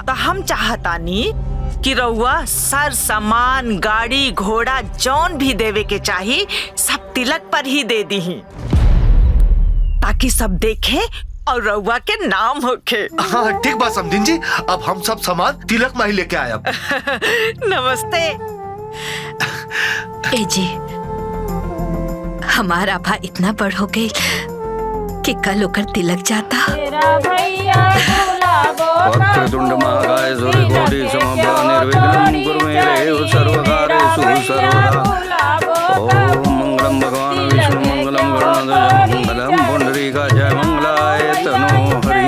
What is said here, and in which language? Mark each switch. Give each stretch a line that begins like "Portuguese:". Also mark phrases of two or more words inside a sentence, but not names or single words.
Bhojpuri: तो हम चाहतानी कि रउआ सर सामान गाड़ी घोड़ा जौन भी देवे के चाही सब तिलक पर ही दे दी, ताकि सब देखे और रउआ के नाम होखे। हाँ ठीक बा समधिन जी, अब हम सब सामान तिलक में ही लेके आए। नमस्ते। ए जी, हमारा भा इतना बड़ हो गई कि कल होकर तिलक जाता।
Sanskrit: वक्रतुंड महाकाय सूर्यकोटि समप्रभ निर्विघ्नं कुरु मे देव सर्वकार्येषु सर्वदा। ओम मंगलम भगवान विष्णु मंगलम गरुड़ध्वज मंगलम पुंडरीकाक्षाय मंगलाय तनो हरि।